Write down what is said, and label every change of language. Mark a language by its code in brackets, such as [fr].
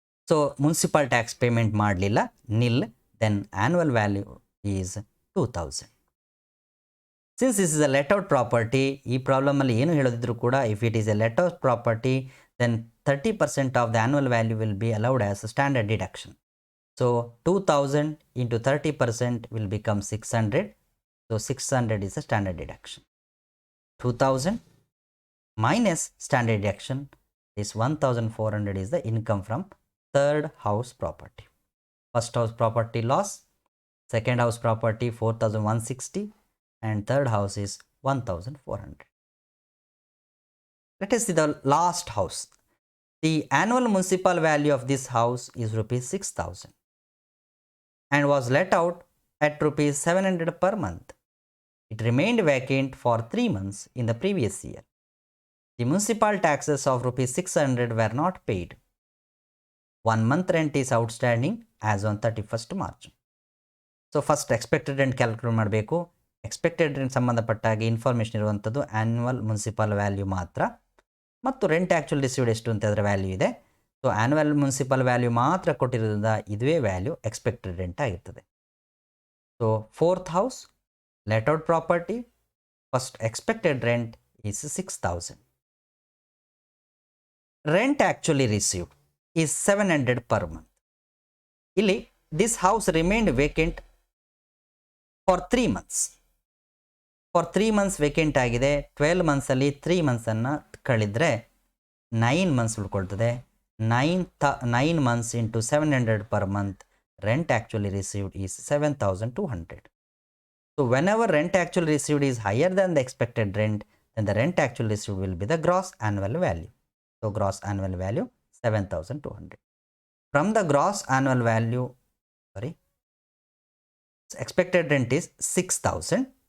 [en] So municipal tax payment ಮಾಡಲಿಲ್ಲ, nil, then annual value is 2000. Since this is a let out property, [kn] ಈ ಪ್ರಾಬ್ಲಮಲ್ಲಿ ಏನು ಹೇಳೋದಿದ್ರು ಕೂಡ [en] If it is a let out property then 30% of the annual value will be allowed as a standard deduction. So 2000 into 30% will become 600. So 600 is a standard deduction. 2000 minus standard deduction is 1400 is the income from third house property. First house property loss, second house property 4160, and third house is 1400. Let us see the last house. The annual municipal value of this house is rupees 6000 and was let out at rupees 700 per month. It remained vacant for 3 months in the previous year. The municipal taxes of rupees 600 were not paid. 1 month rent is outstanding as on 31st March. So first expected rent calculate [kn] ಮಾಡಬೇಕು. Expected rent ಸಂಬಂಧಪಟ್ಟಾಗಿ information ಇರುವಂಥದ್ದು annual municipal value ಮಾತ್ರ, ಮತ್ತು rent actual received ಎಷ್ಟು ಅಂತ ಅದರ value ಇದೆ. So annual municipal value ಮಾತ್ರ ಕೊಟ್ಟಿರೋದ್ರಿಂದ ಇದುವೇ ವ್ಯಾಲ್ಯೂ ಎಕ್ಸ್ಪೆಕ್ಟೆಡ್ ರೆಂಟ್ ಆಗಿರ್ತದೆ. [en] So fourth house let out property, first expected rent is 6000. Rent actually received is 700 per month. ಇಲ್ಲಿ this house remained vacant for 3 months. [kn] For 3 months vacant ಆಗಿದೆ. 12 monthsಲ್ಲಿ 3 monthsನ್ನು ಕಳೆದರೆ 9 months ಉಳ್ಕೊಳ್ತದೆ. [en] 9 months into 700 per month, rent actually received is 7200. So whenever rent actually received is higher than the expected rent, then the rent actually received will be the gross annual value. So gross annual value 7200. From the gross annual value, expected rent is 6000.